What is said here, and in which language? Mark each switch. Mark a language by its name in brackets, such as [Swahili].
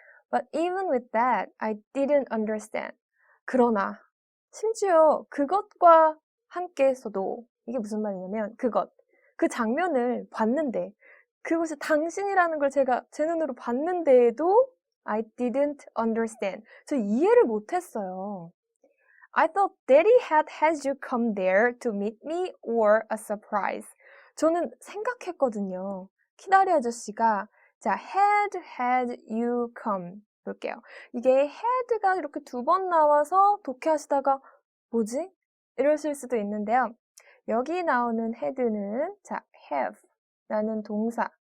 [English] But even with that, I didn't understand. [Korean] 그러나 심지어 그것과 함께했어도 이게 무슨 말이냐면 그 장면을 봤는데 그것이 당신이라는 걸 제가 제 눈으로 봤는데도 [English] I didn't understand. [Korean] 저 이해를 못했어요. [English] I thought Daddy had you come there to meet me or a surprise. [Korean] 저는 생각했거든요. 키다리 아저씨가 자, had you come 볼게요. 이게 had가 이렇게 두 번 나와서 독해하시다가 뭐지? 이러실 수도 있는데요. 여기 나오는 had는 자, have 라는 동사